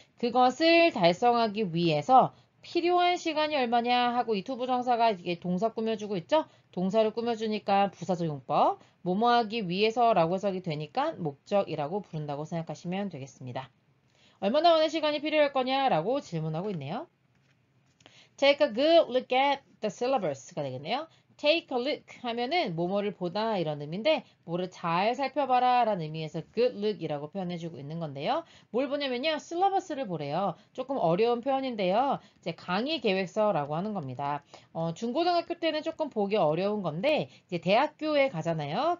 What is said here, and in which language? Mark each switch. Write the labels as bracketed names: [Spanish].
[Korean] 그것을 달성하기 위해서 필요한 시간이 얼마냐 하고 이 투부정사가 이게 동사 꾸며주고 있죠? 동사를 꾸며주니까 부사적 용법, 뭐뭐 하기 위해서라고 해석이 되니까 목적이라고 부른다고 생각하시면 되겠습니다. 얼마나 많은 시간이 필요할 거냐라고 질문하고 있네요. [English] Take a good look at the syllabus [Korean] 가 되겠네요. [English] Take a look [Korean] 하면은 뭐뭐를 보다 이런 의미인데 뭐를 잘 살펴봐라 라는 의미에서 good look이라고 표현해주고 있는 건데요. 뭘 보냐면요. syllabus를 보래요. 조금 어려운 표현인데요. 이제 강의 계획서라고 하는 겁니다. 중고등학교 때는 조금 보기 어려운 건데 이제 대학교에 가잖아요.